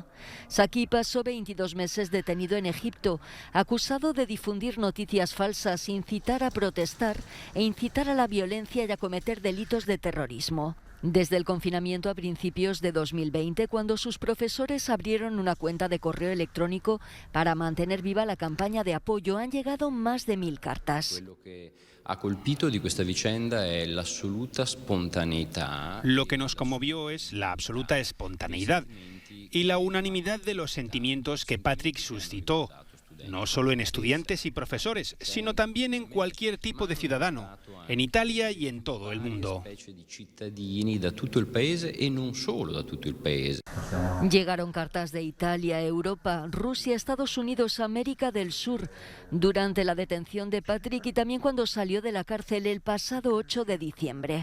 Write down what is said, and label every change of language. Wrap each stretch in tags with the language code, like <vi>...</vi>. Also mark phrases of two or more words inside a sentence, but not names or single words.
<es>Zaki pasó 22 meses detenido en Egipto, acusado de difundir noticias falsas, incitar a protestar e incitar a la violencia y a cometer delitos de terrorismo. Desde el confinamiento a principios de 2020, cuando sus profesores abrieron una cuenta de correo electrónico para mantener viva la campaña de apoyo, han llegado más de 1000 cartas. Lo que ha</es> <it>colpito di questa vicenda è l'assoluta spontaneità.</it> <es>Lo que nos conmovió es la absoluta espontaneidad y la unanimidad de los sentimientos que Patrick suscitó. no solo en estudiantes y profesores, sino también en cualquier tipo de ciudadano, en Italia y en todo el mundo. Llegaron cartas de Italia, Europa, Rusia, Estados Unidos, América del Sur, durante la detención de Patrick y también cuando salió de la cárcel el pasado 8 de diciembre.</es>